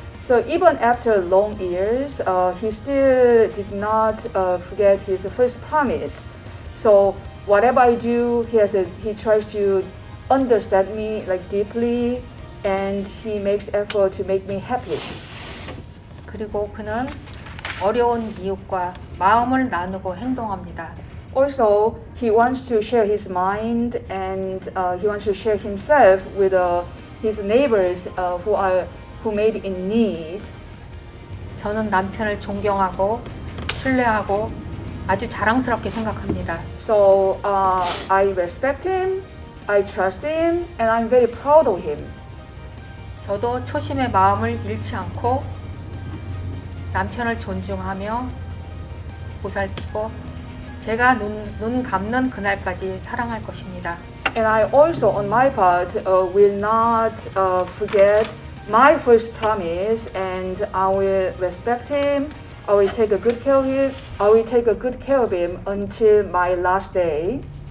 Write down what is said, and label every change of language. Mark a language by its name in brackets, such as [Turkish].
[English] So even after long years, he still did not forget his first promise. So whatever I do, he tries to understand me like deeply, and he makes effort to make me happy. [Korean] 그리고 그는 어려운 이웃과 마음을 나누고 행동합니다. [English] Also, he wants to share his mind, and he wants to share himself with his neighbors who may be in need. [Korean] 저는 남편을 존경하고 신뢰하고 아주 자랑스럽게 생각합니다. [English] So I respect him, I trust him, and I'm very proud of him. [Korean] 저도 초심의 마음을 잃지 않고 남편을 존중하며 보살피고 제가 눈 감는 그날까지 사랑할 것입니다. [English] And I also, on my part, will not forget my first promise, and I will respect him. I will take a good care of him. I will take a good care of him until my last day.